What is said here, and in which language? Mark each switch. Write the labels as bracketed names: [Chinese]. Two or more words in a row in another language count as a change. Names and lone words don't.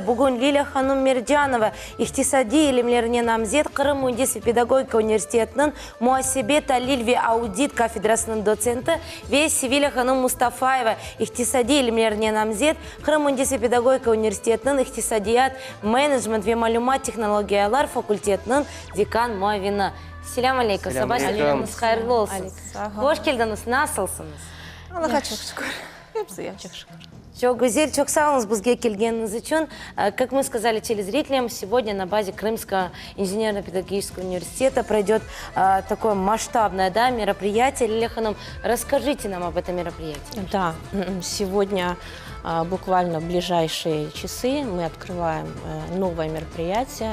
[Crimean Tatar] Bugün Lila Hanım Mercanova, İktisadi ilimlerine namzet Kırım Mühendislik Pedagogika Üniversitetinin Muhasebe, Tahlil ve Audit kafedrasının docenti ve Sevilla Hanım Mustafayeva, İktisadi ilimlerine namzet Kırım Mühendislik Pedagogika Üniversitetinin İktisadiyat, Management ve Malumat Teknologiyalar Fakültetinin dekan muavini. Selamun aleyküm. Sabah geldiniz, hayırlı olsun. Hoş geldiniz. Nasılsınız? Allah'a çok şükür. Hepsi ya çok şükür. Çok güzel, çok sağ olun bizge kelgeniñiz içün. [Russian] Как мы сказали телезрителям, сегодня на базе Крымского инженерно-педагогического университета пройдет такое масштабное мероприятие. Лилия Ханым, расскажите нам об этом мероприятии. Да, сегодня буквально в ближайшие часы мы открываем новое мероприятие.